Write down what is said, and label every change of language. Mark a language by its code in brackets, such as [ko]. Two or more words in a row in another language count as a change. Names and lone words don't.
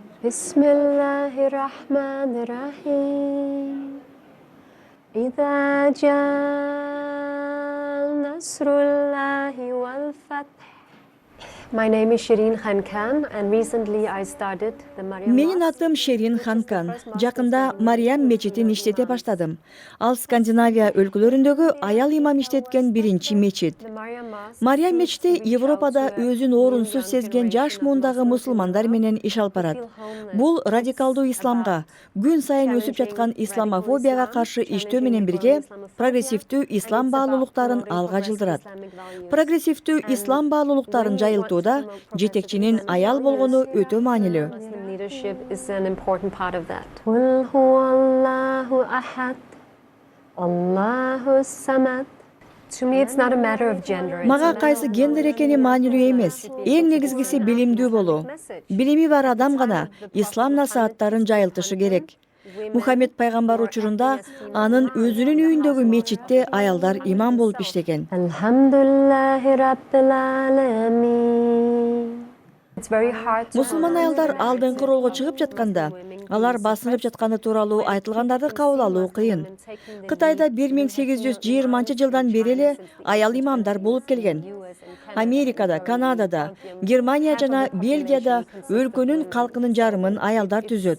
[ar] Bismillahirrahmanirrahim. إذا جاء نصر الله والفتح. [en] My name is Shirin Khan and recently I started the Maryam [ky] Менин [en] Mosque. [ky] атым Шерин Ханкан. Жакында Мариям мечитин иштете баштадым. Ал Скандинавия өлкөлөрүндөгү аял имам иштеткен биринчи мечит. Мариям мечити Европада өзүн орунсуз сезген жаш муундагы мусулмандар менен иш алып барат. Бул радикалдуу исламга, күн сайын өсүп жаткан исламофобияга каршы иштөө менен бирге прогрессивдүү ислам баалуулуктарын алга жылдырат. Прогрессивдүү ислам баалуулуктарын жайылтууда жетекчинин аял болгону өтө маанилүү. [en] Muslim leadership is an important part of that. [ar] قل هو الله أحد، الله الصمد. [en] To me, it's not a matter of gender. [ky] Мага кайсы гендер экени маанилүү эмес. Эң негизгиси билимдүү болуу. Билими бар адам гана ислам насааттарын жайылтышы керек. Мухаммед пайгамбар учурунда анын өзүнүн үйүндөгү мечитте аялдар имам болуп иштеген. [ar] الحمد لله رب العالمين. [en] It's very hard to [ky] Мусулман аялдар алдыңкы ролго чыгып жатканда, алар басынып жатканы тууралуу айтылгандарды кабыл алуу кыйын. Кытайда 1820-жылдан бери эле аял имамдар болуп келген. Америкада, Канадада, Германия жана Бельгияда өлкөнүн калкынын жарымын аялдар түзөт.